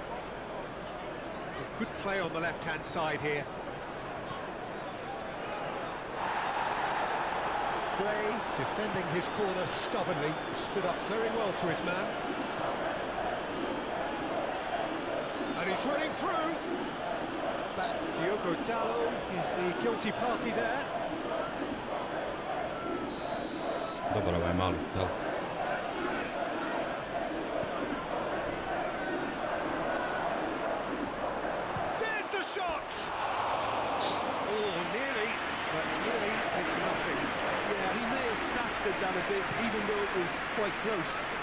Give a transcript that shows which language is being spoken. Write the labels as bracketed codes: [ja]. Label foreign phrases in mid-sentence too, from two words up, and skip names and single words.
[en] A good play on the left-hand side here. Gray, defending his corner stubbornly, stood up very well to his man. And he's running through. But Diogo Dalot is the guilty party there. Dobar ovaj malu tel. There's the shot! Oh, nearly, but nearly is nothing. Yeah, he may have snatched it down a bit, even though it was quite close.